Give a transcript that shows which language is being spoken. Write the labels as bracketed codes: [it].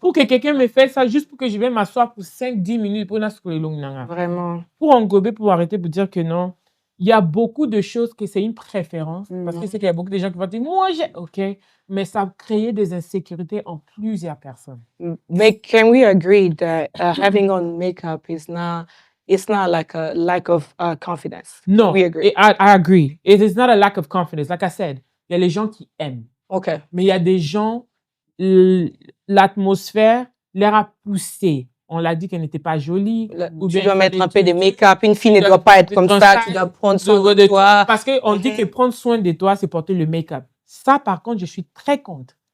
[fr] Pour que quelqu'un me fasse ça, juste pour que je vienne m'asseoir pour 5-10 minutes pour Vraiment. Pour engober, pour arrêter, pour dire que non. Il y a beaucoup de choses que c'est une préférence. Parce que c'est qu'il y a beaucoup de gens qui vont dire, moi, OK. Mais ça a créé des insécurités en plusieurs personnes. [en] Mais can we agree that having on makeup is not it's not like a lack of confidence. No, We agree. I agree. It is not a lack of confidence. Like I said, [fr] il y a les gens qui aiment. [en] Okay. [fr] Mais il y a des gens, l'atmosphère leur a poussé. On l'a dit qu'elle n'était pas jolie. Tu dois mettre un peu de make-up. Une fille ne doit pas être comme ça. Tu dois prendre soin de toi. Parce qu'on dit que prendre soin de toi, c'est porter le make-up. Ça, par contre, je suis très contre.